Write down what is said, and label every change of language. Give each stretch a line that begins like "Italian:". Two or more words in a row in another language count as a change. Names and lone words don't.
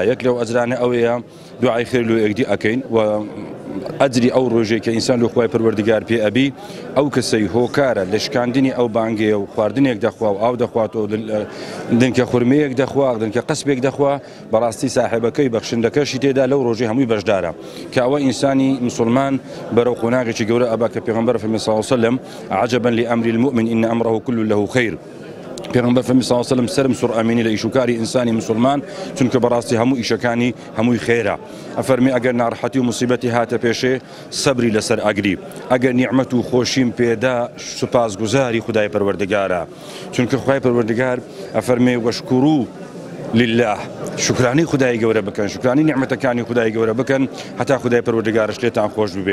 Central Kurdish: یەک لەو ئەجرانە ئەوەیە دوعای خێر لە یەکدی ئەکەین و ئەجری ئەو ڕۆژێک کە ئینسان لە خوای پەروەردگار پێ ئەبی ئەو کەسەی هۆکارە لە شکاندنی ئەو بانگەیە و خواردنێک دەخوا و ئاو دەخواتەوە دنکە خورمەیەک دەخوا دنکە قەسبێک دەخوا بەڕاستی ساحێبەکەی بەخشندەکەشی تێدا لەو ڕۆژەی هەمووی بەشدارە کە ئەوە ئینسانی مسلمان بەرەو قۆناغێکی گەورە ئەبا کە پێغەمبەر فەرمی
Arabic: صلی الله علیه وسلم عجبا لأمر المؤمن إن أمره كله له خير.
Central Kurdish: پێغەمبەر فەرمی
Arabic: صلی الله علیه وسلم
Central Kurdish: سرم سوڕ ئەمینی لە ئیشوکاری ئینسانی مسلمان چونکە بەڕاستی هەموو ئیشەکانی هەمووی خێرە. ئەفەرمی ئەگەر ناڕەحەتی و موسیبەتی هاتە پێشێ سەبری لەسەر ئەگری، ئەگەر نیعمەت و خۆشیم پێدا سوپاسگوزاری خدای پەروەردگارە، چونکە خدای پەروەردگار ئەفەرمێ
Arabic: وەشکورو لله،
Central Kurdish: شکرانی خدای گەورە بکەن، شکرانی نیعمەتەکانی خدای گەورە بکەن هەتا خدای پەروەردگارش لێتان خۆش ببێ.